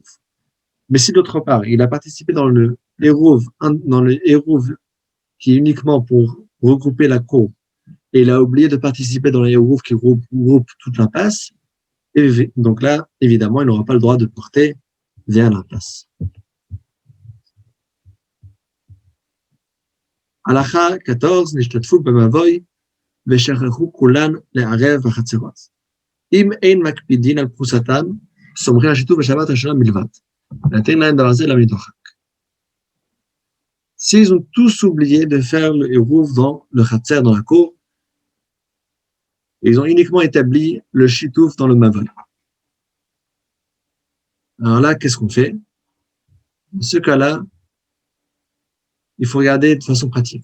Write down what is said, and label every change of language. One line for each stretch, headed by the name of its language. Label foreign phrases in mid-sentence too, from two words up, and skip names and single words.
French: Mais si d'autre part, il a participé dans le hérouv qui est uniquement pour regrouper la cour, et il a oublié de participer dans le hérouv qui regroupe toute l'impasse, et donc là, évidemment, il n'aura pas le droit de porter vers l'impasse.
Hebrew: הלכה 14, נשתתפו במבוי ושכחו כולן לערב בחצרות. אם אין מקפידין על פרוסתן, סומכים על שיתוף בשבת הראשונה בלבד. נתן להם דבר זה למדוחק.
French: S'ils ont tous oublié de faire le hérouv dans le khatser, dans la cour, ils ont uniquement établi le shitouf dans le mavoy. Alors là, qu'est-ce qu'on fait? Dans ce cas-là, il faut regarder de façon pratique.